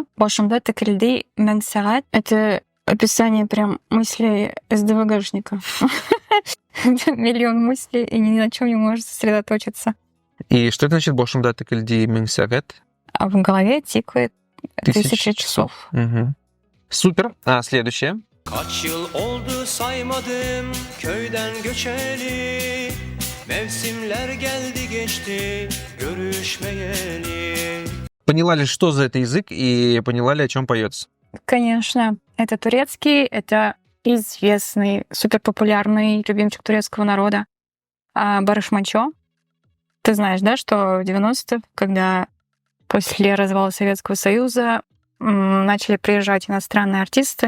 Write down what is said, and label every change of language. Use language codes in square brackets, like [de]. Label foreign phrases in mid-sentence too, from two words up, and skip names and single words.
[tr] Başımda tıkırdar bin saat. [ru] Это описание прям мыслей СДВГшника. Миллион мыслей, и ни на чем не может сосредоточиться. И что это значит [tr] başımda tıkırdar bin saat? [ru] А в голове тикает 1000 часов. Угу. Супер. А следующее. [tr] Kaç yıl oldu saymadım köyden göçeli. Mevsimler geldi geçti görüşmeyeli. [ru] Поняла ли, что за это язык, и поняла ли, о чем поется? Конечно, это турецкий, это известный, суперпопулярный любимчик турецкого народа Барыш Манчо. Ты знаешь, да, что в 90-х, когда после развала Советского Союза начали приезжать иностранные артисты.